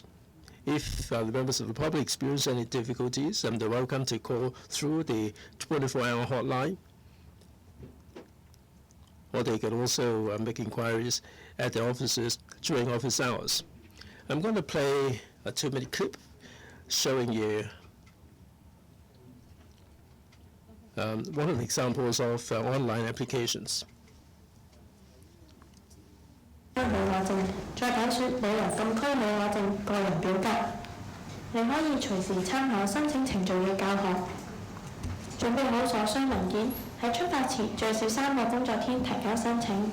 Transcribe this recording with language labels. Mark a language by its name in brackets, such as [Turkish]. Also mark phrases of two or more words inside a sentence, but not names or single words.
[English] If the members of the public experience any difficulties, they're welcome to call through the 24-hour hotline, or they can also make inquiries at the offices during office hours. I'm going to play a 2-minute clip showing you one of the examples of online applications. [Cantonese] 旅遊證，再解說旅遊禁區旅遊證個人表格。你可以隨時參考申請程序嘅教學，準備好所需文件，喺出發前最少3個工作天提交申請。